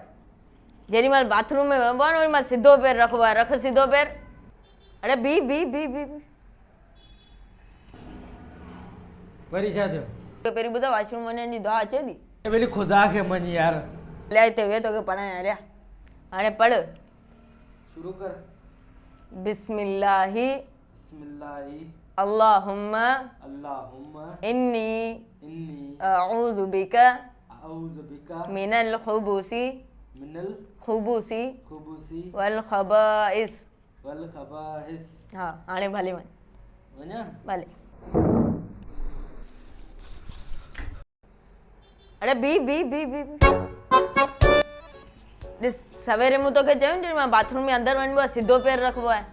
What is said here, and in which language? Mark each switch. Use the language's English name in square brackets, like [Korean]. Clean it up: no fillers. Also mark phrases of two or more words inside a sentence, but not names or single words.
[Sindhi] जेॾी महिल बाथरूम में वञिबो आहे न ओॾी महिल सिधो पेर रखिबो आहे। रख सिधो पेर। अड़े बी वरी छा थियो। पहिरीं ॿुधायो वॉशरूम वञण जी दुआ अचे थी। भली खुदा खे मञ यार। हलिया हिते वे तोखे पढ़ायां हलिया हाणे पढ़। शुरू कर। [Arabic] बिस्मिल्लाहि बिस्मिल्लाहि अल्लाहुम्मा अल्लाहुम्मा इन्नी इन्नी أعوذ بك من الخبث खुबूसी والخبائث. [Sindhi] हाँ हाणे भले वञ वञा भले। अरे बी ॾिस सवेरे मूं तोखे चयो जेॾी महिल बाथरूम में अंदरि वञिबो आहे सिधो पेर रखिबो आहे।